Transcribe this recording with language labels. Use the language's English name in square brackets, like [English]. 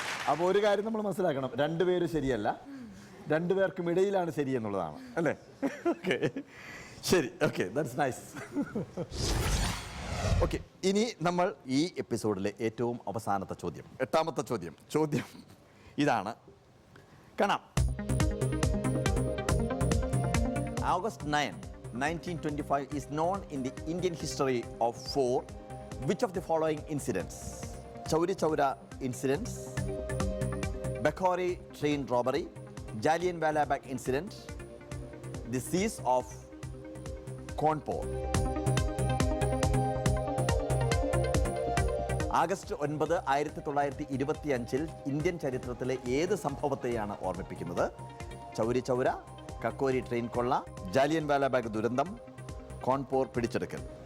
[Malayalam] അപ്പോൾ ഒരു കാര്യം നമ്മൾ മനസ്സിലാക്കണം, രണ്ടുപേരും ശരിയല്ല, രണ്ടുപേർക്കും ഇടയിലാണ് ശരി എന്നുള്ളതാണ് അല്ലേ? ഓക്കെ, ശരി, ഓക്കെ, [English] That's nice. [Malayalam] ഓക്കെ, ഇനി നമ്മൾ ഈ എപ്പിസോഡിലെ ഏറ്റവും അവസാനത്തെ ചോദ്യം, 8ാമത്തെ ചോദ്യം ഇതാണ്. കാണാം. [English] August 9, 1925 is known in the Indian history of for which of the following incidents? Chauri Chaura incidents, Bakhori train robbery, Jallianwala Bagh incident, the siege of Kanpur. [Malayalam] August 9, 1925 Indian ചരിത്രത്തിലെ ഏത് സംഭവത്തെയാണ് ഓർമ്മിപ്പിക്കുന്നത്? ചൗരി ചൗര, കക്കോരി ട്രെയിൻ കൊള്ള, ജാലിയൻവാല ബാഗ് ദുരന്തം, കാൺപൂർ പിടിച്ചെടുക്കൽ.